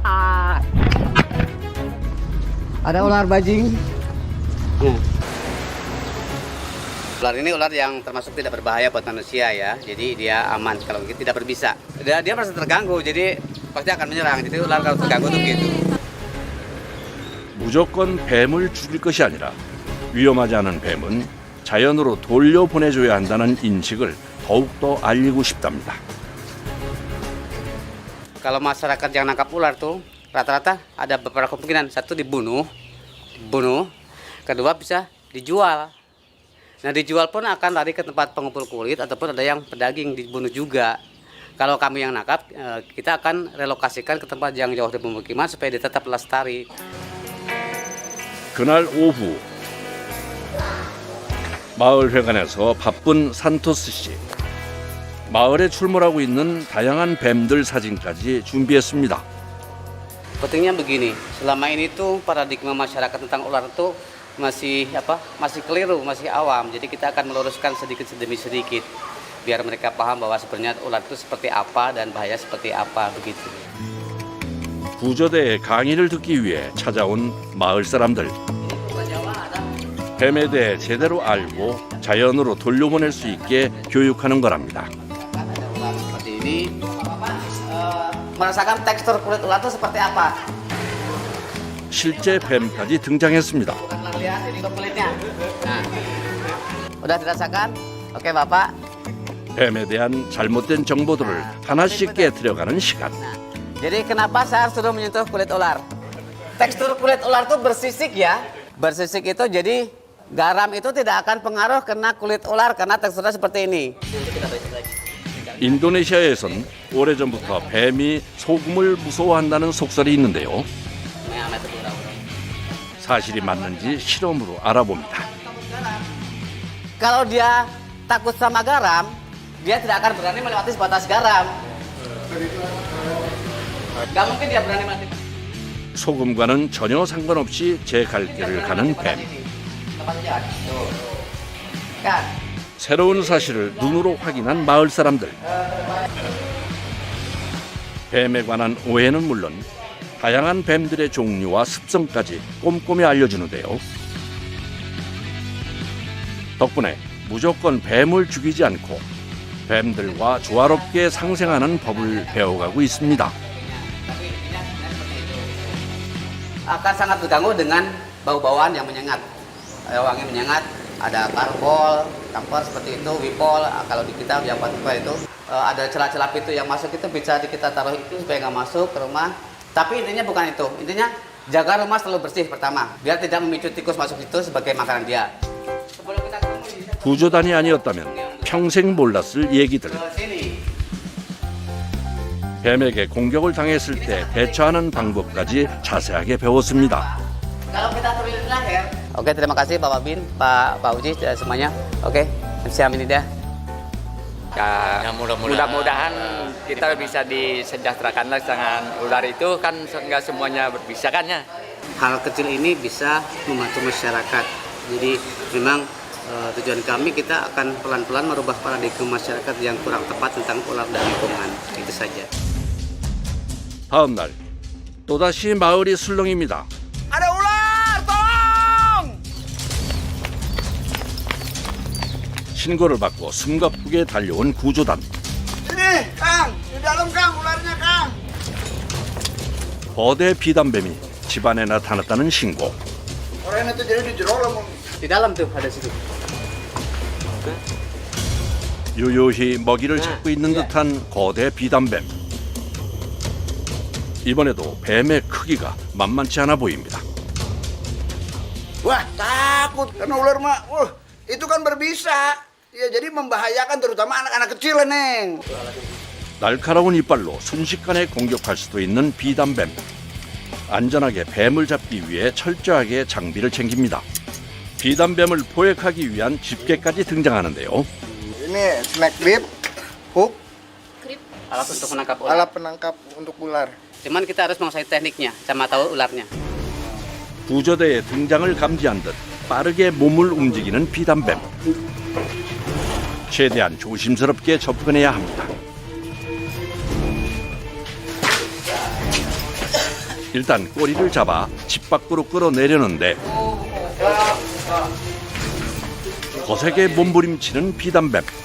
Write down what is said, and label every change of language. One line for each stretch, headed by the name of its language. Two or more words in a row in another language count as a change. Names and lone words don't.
Indonesian: Ada ular bajing. Ular ini ular yang termasuk tidak berbahaya buat manusia ya. Jadi dia aman kalau tidak berbisa. Dia merasa terganggu jadi pasti akan menyerang. Jadi ular kalau terganggu tuh gitu.
Korean: 무조건 뱀을 죽일 것이 아니라 위험하지 않은 뱀은 자연으로 돌려보내줘야 한다는 인식을 더욱더 알리고 싶답니다.
Indonesian: Kalau masyarakat yang nangkap ular tuh rata-rata ada beberapa kemungkinan. Satu dibunuh, kedua bisa dijual. Nah dijual pun akan lari ke tempat pengumpul kulit ataupun ada yang pedaging dibunuh juga. Kalau kami yang nangkap, kita akan relokasikan ke tempat yang jauh dari pemukiman supaya dia tetap lestari.
Korean: 그날 오후 마을 회관에서 바쁜 산토스 씨. 마을에 출몰하고 있는 다양한 뱀들 사진까지 준비했습니다.
Indonesian: Pentingnya begini, selama ini tuh paradigma masyarakat tentang ular itu masih keliru, masih awam. Jadi kita akan meluruskan sedikit demi sedikit biar mereka paham bahwa sebenarnya ular itu seperti apa dan bahaya seperti apa begitu.
Korean: 구조대의 강의를 듣기 위해 찾아온 마을 사람들. 뱀에 대해 제대로 알고 자연으로 돌려보낼 수 있게 교육하는 거랍니다.
Indonesian: Seperti ini, merasakan tekstur kulit ular itu seperti apa?
Korean: 실제 뱀까지 등장했습니다.
Indonesian: Lihat ini kulitnya. Nah, udah dirasakan? Oke Bapak.
Korean: 뱀에 대한 잘못된 정보들을 하나씩 깨트려가는 시간.
Indonesian: Jadi kenapa saya harus suruh menyentuh kulit ular? Tekstur kulit ular itu bersisik ya. Bersisik itu jadi garam itu tidak akan pengaruh kena kulit ular karena teksturnya seperti ini.
Korean: 인도네시아에선 오래전부터 뱀이 소금을 무서워한다는 속설이 있는데요. 사실이 맞는지 실험으로 알아봅니다.
Indonesian: Kalau dia takut sama garam, dia tidak akan berani melewati batas garam. Gak mungkin dia berani melewati.
Korean: 소금과는 전혀 상관없이 제 갈 길을 가는 뱀. 새로운 사실을 눈으로 확인한 마을 사람들. 뱀에 관한 오해는 물론 다양한 뱀들의 종류와 습성까지 꼼꼼히 알려주는데요. 덕분에 무조건 뱀을 죽이지 않고 뱀들과 조화롭게 상생하는 법을 배워가고 있습니다.
Indonesian: Akan sangat terganggu dengan bau-bauan yang menyengat, wangi menyengat, ada karbol, kamper seperti itu, wipol. Kalau di kita yang pakai itu ada celah-celah pintu yang masuk itu bisa kita taruh itu supaya nggak masuk ke rumah. Tapi intinya bukan itu, intinya jaga rumah selalu bersih pertama, biar tidak memicu tikus masuk itu sebagai makanan dia.
Korean: 구조단이 아니었다면 평생 몰랐을 얘기들. 뱀에게 공격을 당했을 때 대처하는 방법까지 자세하게 배웠습니다.
Indonesian: Oke, terima kasih Bapak Bin, Pak Uji semuanya. Oke, siap ini dia. Ya, mudah-mudahan kita bisa disejahterakan dengan ular itu kan nggak semuanya bisa kan ya. Hal kecil ini bisa membantu masyarakat. Jadi memang tujuan kami kita akan pelan-pelan merubah paradigma masyarakat yang kurang tepat tentang ular dan lingkungan. Itu saja.
Korean: 다음 날 또다시 마을이 술렁입니다.
Indonesian: Ada ular, tolong!
Korean: 신고를 받고 숨가쁘게 달려온 구조단.
Indonesian: Ini, Kang, di dalam Kang, ularnya Kang.
Korean: 거대 비단뱀이 집안에 나타났다는 신고.
Indonesian: Orang itu jadi di jero lah. Di dalam tuh ada situ.
Korean: 유유히 먹이를 찾고 있는 듯한 거대 비단뱀. 이번에도 뱀의 크기가 만만치 않아 보입니다.
Indonesian: Wah, takut karena ular mah. Itu kan berbisa. Ya jadi membahayakan terutama anak-anak kecil, Neng.
Korean: 날카로운 이빨로 순식간에 공격할 수도 있는 비단뱀. 안전하게 뱀을 잡기 위해 철저하게 장비를 챙깁니다. 비단뱀을 포획하기 위한 집게까지 등장하는데요.
English: Ini snack grip, hook,
Indonesian: Alat untuk menangkap ular. alat penangkap untuk ular. Cuman kita harus menguasai tekniknya, sama tahu ularnya.
Korean: 구조대의 등장을 감지한 듯 빠르게 몸을 움직이는 비단뱀. 최대한 조심스럽게 접근해야 합니다. 일단 꼬리를 잡아 집 밖으로 끌어내려는데 거세게 몸부림치는 비단뱀.